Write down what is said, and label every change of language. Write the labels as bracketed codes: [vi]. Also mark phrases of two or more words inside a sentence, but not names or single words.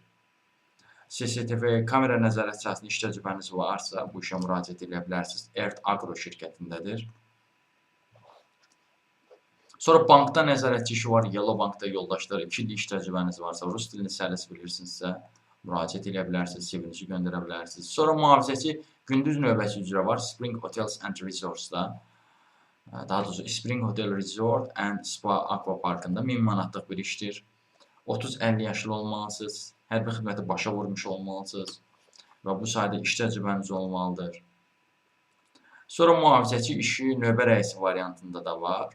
[az] CCTV kamera nəzarət sahəsində iş təcrübəniz varsa, bu işə müraciət edə bilərsiniz. ERT Agro şirkətindədir. Sonra bankda nəzarətçi işi var. Yellow Bankda yoldaşlar 2 il iş təcrübəniz varsa, rus dilini səlis bilirsinizsə, müraciət edə bilərsiniz, CV-nizi göndərə bilərsiniz. Sonra mühafizəçi gündüz növbəsi üzrə var. Spring Hotels and Resorts'da. Daha doğrusu Spring Hotel Resort and Spa Aqua Parkında 1000 manatlıq bir işdir. 30-50 yaşlı olmalısınız. Hərbi xidməti başa vurmuş olmalısınız. Və bu sayədə iş təcrübəniz olmalıdır. Sonra mühafizəçi işi növbə rəisi variantında da var.